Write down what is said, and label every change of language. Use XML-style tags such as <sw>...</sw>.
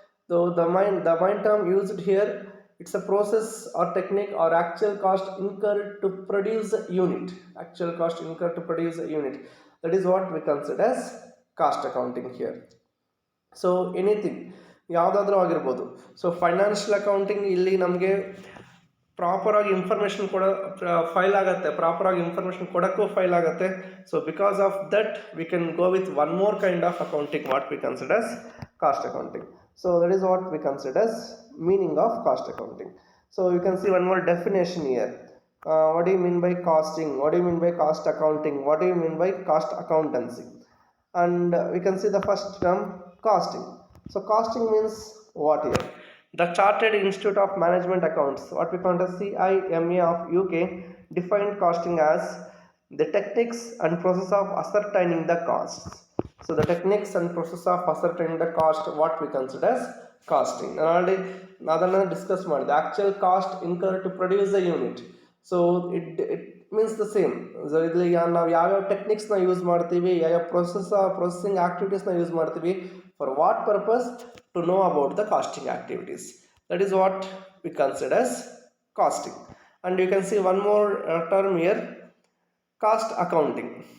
<en>Though the main term used here, it's a process or technique or actual cost incurred to produce a unit. Actual cost incurred to produce a unit. That is what we consider as cost accounting here.</en> <kn>So anything ಯಾವುದಾದ್ರೂ ಆಗಿರ್ಬೋದು. So financial accounting ಇಲ್ಲಿ ನಮಗೆ ಪ್ರಾಪರಾಗಿ information file ಆಗುತ್ತೆ, ಪ್ರಾಪರಾಗಿ information ಕೊಡೋಕ್ಕೂ file ಆಗುತ್ತೆ.</kn> <en>So because of that we can go with one more kind of accounting what we considers cost accounting. So that is what we consider as meaning of cost accounting. So you can see one more definition here. What do you mean by costing? What do you mean by cost accounting? What do you mean by cost accountancy? And we can see the first term, costing. So costing means what here? The Chartered Institute of Management Accounts, what we call as CIMA of UK, defined costing as the techniques and process of ascertaining the costs. So the techniques and process of ascertaining the cost, what we consider as costing. And already</en> <kn>ಅದನ್ನು discuss ಮಾಡಿದೆ,</kn> <en>Actual cost incur to produce the unit. So it means the same. So</en> <kn>ಇಲ್ಲಿ ನಾವು ಯಾವ್ಯಾವ ಟೆಕ್ನಿಕ್ಸ್ನ use ಮಾಡ್ತೀವಿ,</kn> <en>ಯಾವ್ಯಾವ ಪ್ರೊಸೆಸಿಂಗ್ ಆಕ್ಟಿವಿಟೀಸ್ನ ಯೂಸ್ ಮಾಡ್ತೀವಿ, for what purpose, to know about the costing activities. That is what we consider as costing. And you can see one more term here, cost accounting.</en>